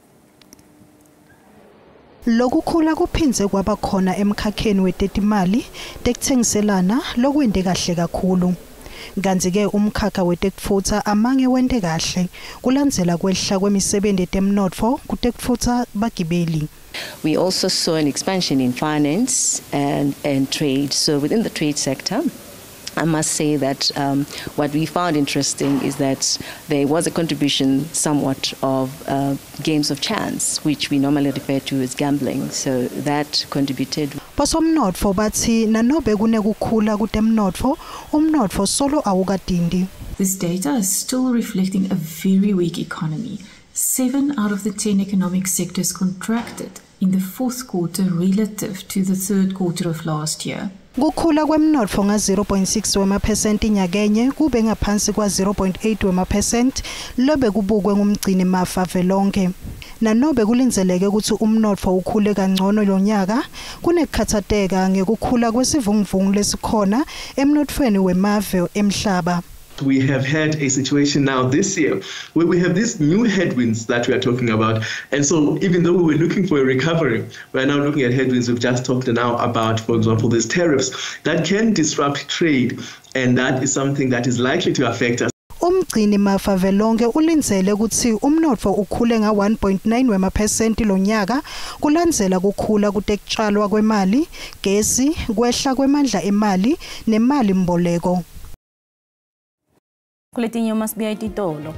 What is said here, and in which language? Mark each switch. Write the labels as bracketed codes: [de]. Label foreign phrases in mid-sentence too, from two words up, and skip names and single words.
[ss] Lokukhula kuphindze kwaba khona emkhakheni wetetimali tekuthengiselana lokwente kahle kakhulu. Kanti-ke umkhakha wetekufutsa amange wente kahle kulandzela kwehla kwemisebenzi yetemnotfo kutekufutsa bagibeli. [en] We also saw an expansion in finance and trade. So within the trade sector, I must say that what we found interesting is that there was a contribution somewhat of games of chance, which we normally refer to as gambling. So that contributed. [ss] Posomnotfo bathi nanobe kunekukhula kutemnotfo, umnotfo solo awukadindi. [en] This data is still reflecting a very weak economy. 7 out of the 10 economic sectors contracted in the fourth quarter relative to the third quarter of last year. [ss] Kukhula kwemnotfo nga-0.6 wema% nyakenye kube ngaphansi kwa 0.8 wema% lobe kubukwe ngumgcini mafa velonke. Nanobe kulindzeleke ukuthi umnotfo ukhule kangcono lonyaka kunekukhathateka ngekukhula kwesivunguvungu lesikhona emnotfweni wemave emhlaba. [en] We have had a situation now this year where we have these new headwinds that we are talking about. And so even though we were looking for a recovery, we're now looking at headwinds. We've just talked now about, for example, these tariffs that can disrupt trade. And that is something that is likely to affect us. [ss] Umgcini mafa velonke ulindzele ukuthi umnotfo ukhule nga-1.9 wema% lonyaka kulandzela kukhula kutekutsalwa kwemali, gesi, kwehla kwemandla emali nemali mboleko. Kuletinye uMasibiya ititolo.